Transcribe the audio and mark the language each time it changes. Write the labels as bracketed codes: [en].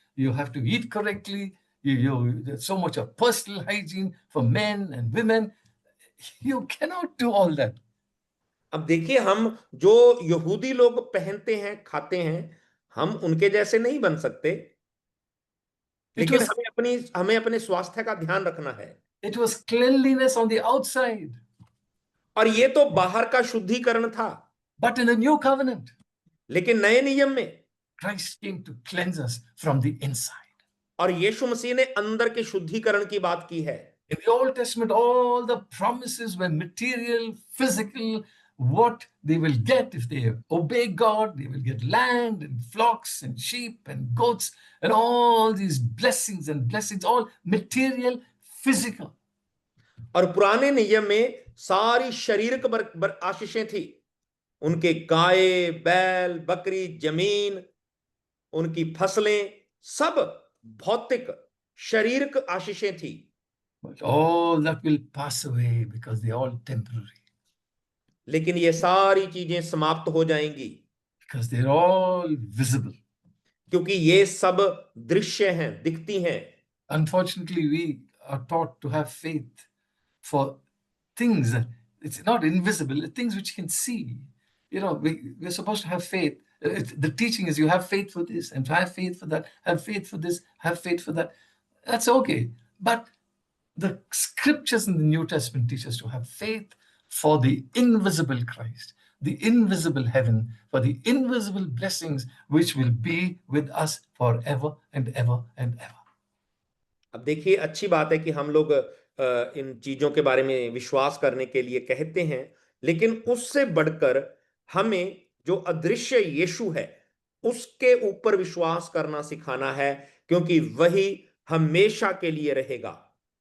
[en] You have to eat correctly. There's so much of personal hygiene for men and women. You cannot do all that. [hi] अब देखिए हम जो यहूदी लोग पहनते हैं, खाते हैं, हम उनके जैसे नहीं बन सकते, लेकिन हमें अपने स्वास्थ्य का ध्यान रखना है। [en] It was cleanliness on the outside. [hi] और ये तो बाहर का शुद्धिकरण था। [en] But in the new covenant, [hi] लेकिन नए नियम में [en] Christ came to cleanse us from the inside. [hi] और यीशु मसीह ने अंदर के शुद्धिकरण की बात की है। [en] In the Old Testament, all the promises were material, physical, what they will get if they obey God. They will get land and flocks and sheep and goats and all these blessings and blessings, all material, physical. [hi] और पुराने नियम में सारी शारीरिक आशीषें थी, उनके गाय, बैल, बकरी, जमीन, उनकी फसलें, सब भौतिक शारीरिक आशीषें थी। [en] But all that will pass away because they are all temporary. [hi] लेकिन ये सारी चीजें समाप्त हो जाएंगी, [en] because they're all visible. [hi] क्योंकि ये सब दृश्य हैं, दिखती हैं। [en] Unfortunately, we are taught to have faith for things that it's not invisible, things which you can see. We're supposed to have faith. The teaching is you have faith for this and have faith for that, have faith for this, have faith for that. That's okay. But the scriptures in the New Testament teach us to have faith for the invisible Christ, the invisible heaven, for the invisible blessings which will be with us forever and ever and ever. [hi] अब देखिए अच्छी बात है कि हम लोग इन चीजों के बारे में विश्वास करने के लिए कहते हैं, लेकिन उससे बढ़कर हमें जो अदृश्य यीशु है उसके ऊपर विश्वास करना सिखाना है, क्योंकि वही हमेशा के लिए रहेगा।